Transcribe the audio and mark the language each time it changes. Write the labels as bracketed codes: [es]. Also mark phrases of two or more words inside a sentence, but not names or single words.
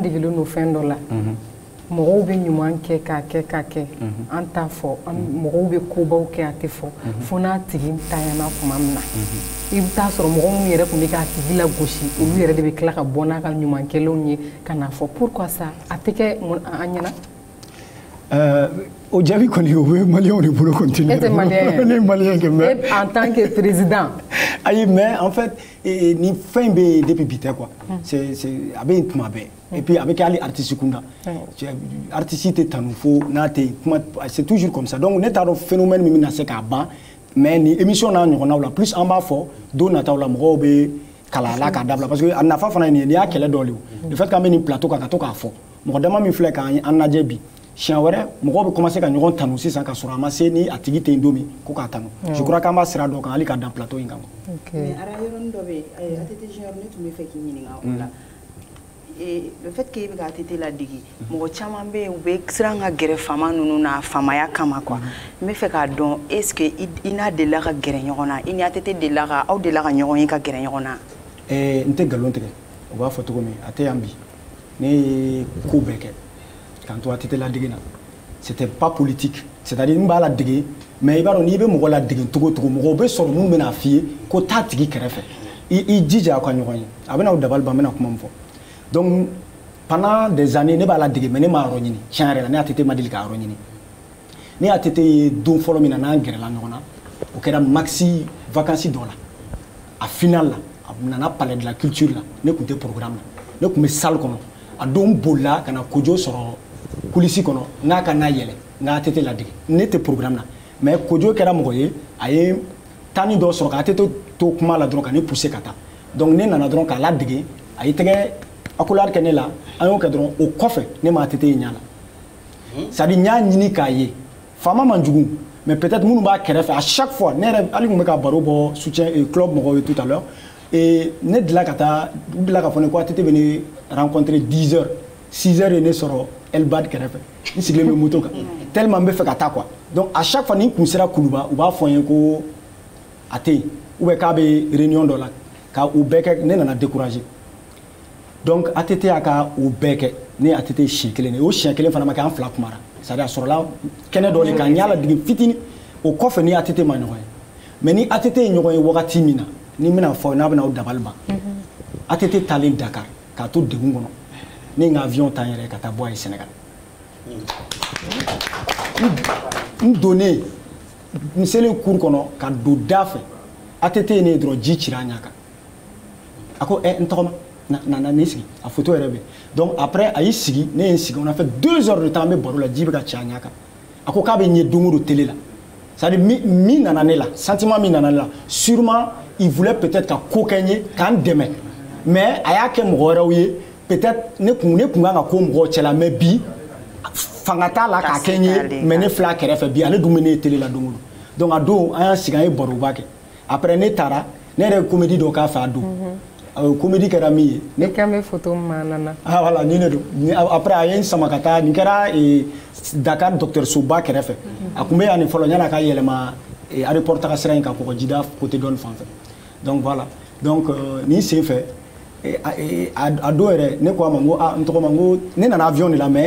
[bm] degelen no fɛn dɔ la mɔgɔw bɛ ɲuman kɛ k'a kɛ an t'a fɔ mɔgɔw bɛ kobaw kɛ a tɛ fɔ fo n'a tigi tanyana tuma min na i bɛ taa sɔrɔ mɔgɔ minnu yɛrɛ tun bɛ k'a tigi lagosi olu yɛrɛ de bɛ tila ka bɔ n'a ka ɲumankɛlenw ye ka n'a fɔ [fr] pourquoi ça [bm] a tɛ kɛ an ɲɛna o jaabi kɔni o bɛ maliyɛnw de bolo continuer e tɛ maliyɛn ye ne ye maliyɛn kɛ mais [fr] en tant que président [bm] ayi [fr] mais en fait [bm] ni fɛn bɛ yen depuis bi tɛ [fr] quoi c'est [bm] a bɛ yen tuma bɛɛ [fr] et puis [bm] a bɛ kɛ hali artiste kunda artiste tɛ tanu fo n'a tɛ kuma [fr] c'est toujours comme ça donc [bm] ne t'a dɔn phénomène min bɛna se k'a ban mais ni émission n'a ɲɔgɔnnaw [fr] la plus [bm] an b'a fɔ don nataw la mɔgɔw bɛ kala la k'a dabila [fr] parce que [bm] a nafa fana ye nin ye n'i y'a kɛlɛ dɔ de ye [fr] le fait [bm] k'an bɛ nin plateau kan ka to k'a fɔ mɔgɔ dama min filɛ k'an lajɛ bi siɲɛ wɛrɛ mɔgɔw bɛ commencer ka ɲɔgɔn tanu sisan ka sɔrɔ a ma se ni a tigi tɛ yen don min ko k'a tanu [fr] je crois [bm] k'an b'a sira dɔ kan hali ka dan plateau in kan mais ara yɔrɔnin dɔ bɛ yen ATT junior ne tun bɛ fɛ k'i ɲininka o la [fr] le fait que [bm] i bɛ ka ATT ladege mɔgɔ caman bɛ yen u bɛ siran ka gɛrɛ fama ninnu na famaya kama quoi n bɛ fɛ k'a dɔn [fr] est ce que [bm] i n'a delila ka gɛrɛ ɲɔgɔn na i ni ATT aw delila ka ɲɔgɔn ye ka gɛrɛ ɲɔgɔn na n tɛ nkalon tigɛ u b'a fɔ cogo min a tɛ yan bi ne ye ko bɛɛ kɛ k'an to ATT ladege na [fr] c'était pas politique c'est-à-dire [bm] n b'a ladege mais i b'a dɔn n'i bɛ mɔgɔ ladege cogo cogo mɔgɔw bɛ sɔrɔ minnu bɛna f'i ye ko taa tigi kɛrɛfɛ i jija aw ka ɲɔgɔn ye a bɛna aw dabali ban n bɛna kuma min fɔ [fr] donc pendant des années [bm] ne b'a ladege mais ne m'a yɔrɔ ɲini tiɲɛ yɛrɛ la ne ATT ma deli k'a yɔrɔ ɲini ne ATT ye don fɔlɔ min na n'an gɛrɛla ɲɔgɔn na o kɛra maxi vacances dɔ la a final la a nana palais de la culture la ne tun tɛ programme na ne tun bɛ salle kɔnɔ a don bolila ka na kojo sɔrɔ kulisi kɔnɔ n'a ka n'a yɛlɛ n ka ATT ladege ne tɛ programme na mais kojo kɛra mɔgɔ ye a ye tani dɔ sɔrɔ ka ATT to kuma la dɔrɔn ka ne pousser ka taa donc ne nana dɔrɔn k'a ladege a ye tɛgɛ accolade kɛ ne la an y'o kɛ dɔrɔn o kɔfɛ ne ma ATT ye ɲa la [fr] c'est à dire [bm] n y'a ɲini k'a ye faama man jugu [fr] mais peut-être [bm] minnu b'a kɛrɛfɛ [fr] à chaque fois [bm] ne yɛrɛ hali tun bɛ ka baro bɔ [fr] soutien club [bm] mɔgɔw ye [fr] tout à l'heure et [bm] ne delila ka taa u delila ka fɔ ne ko ATT bɛ ne rencontrer 10 heures 6 heures ye ne sɔrɔ Elbad kɛrɛfɛ n sigilen bɛ moto kan tellement n bɛ fɛ ka taa [fr] quoi donc à chaque fois [bm] ni n kun sera Kuluba u b'a fɔ n ye ko a tɛ yen [fr] ou bien [bm] k'a bɛ réunion dɔ la ka o bɛɛ kɛ ne nana décourager donc ATT y'a ka o bɛɛ kɛ ne ye ATT siɲɛ kelen de o siɲɛ kelen fana ma kɛ an fila kumara [fr] c'est à dire [bm] a sɔrɔla kɛnɛ dɔ de kan n y'a ladege fitinin o kɔfɛ ni ATT ma ɲɔgɔn ye mais ni ATT ye ɲɔgɔn ye wagati min na ni n bɛna fɔ n'a bɛna aw dabali ban ATT taalen Dakar k'a to degun kɔnɔ ne ye n ka avion ta n yɛrɛ ka taa bɔ a ye Sénégal n donnen n selen cour kɔnɔ ka don da fɛ ATT ye ne ye dɔrɔn ji cira a ɲɛ kan a ko n tɔgɔma na ne sigi a photo yɛrɛ bɛ [fr] donc après [bm] a y'i sigi ne ye n sigi [fr] on a fait 2 heures de temps [bm] an bɛ baro la ji bɛ ka ci a ɲɛ kan a ko k'a bɛ ɲɛ don o don télé la [fr] c'est à dire [bm] min nana ne la sentiment min nana ne la [fr] sûrement il voulait peut-être [bm] ka ko kɛ n ye k'an dɛmɛ mais a y'a kɛ mɔgɔ wɛrɛw ye peut-être ne kun kan ka ko mɔgɔw cɛ la mais bi fanga t'a la k'a kɛ n ye mais ne filɛ a kɛrɛfɛ bi ale dun bɛ ne ye télé la don o don donc a don an y'an sigi an ye baroba kɛ après ne taara ne yɛrɛ ye comédie dɔ k'a fɛ a don comédie kɛra min ye ne kan bɛ photo ma nana [fr] ah voilà [bm] nin de don après a ye n sama ka taa nin kɛra Dakar dɔgɔtɔrɔsoba kɛrɛfɛ a tun bɛ yan nin fɔlɔ yanni a ka yɛlɛma aéroport taga sira in kan Kɔgɔjida côté dɔɔni fan fɛ [fr] donc voilà donc [bm] nin sen fɛ a do yɛrɛ ne ko a ma n ko n tɔgɔ ma n ko ne nana avion de la mais n